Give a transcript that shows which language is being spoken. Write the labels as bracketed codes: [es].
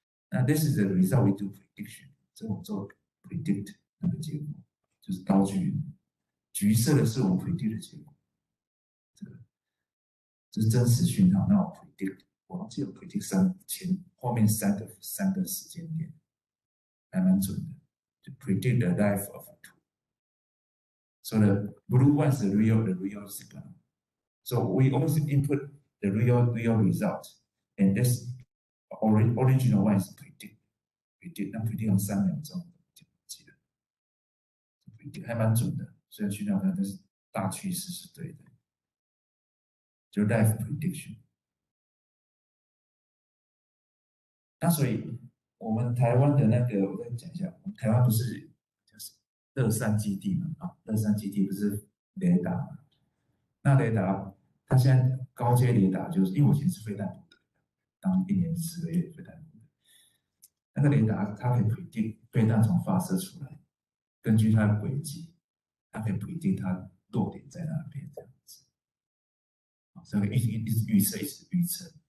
[zh] 那 [en] this is the result we do prediction， [zh] 这我做 predict 那个结果，就是刀具，橘色的是我们 predict 的结果，这是真实讯号。那我 predict， 我忘记有 predict 后面三个时间点，还蛮准的，就 [en] predict the life of a tool。 So the blue one is the real signal. So we always input the real result, and this original one is predict， [zh] 那 predict 用3秒钟就记得 ，predict 还蛮准的，虽然讯号但是大趋势是对的，就 life prediction。那所以我们台湾的那个，我再讲一下，我们台湾不是就是乐山基地嘛？啊，乐山基地不是雷达嘛？那雷达它现在高阶雷达，就是因为我以前是飞弹部的，当1年10个月飞弹部的，那个雷达它可以 predict 飞弹从发射出来，根据它的轨迹，它可以 predict 它落点在哪边这样子，所以一直预测，一直预测。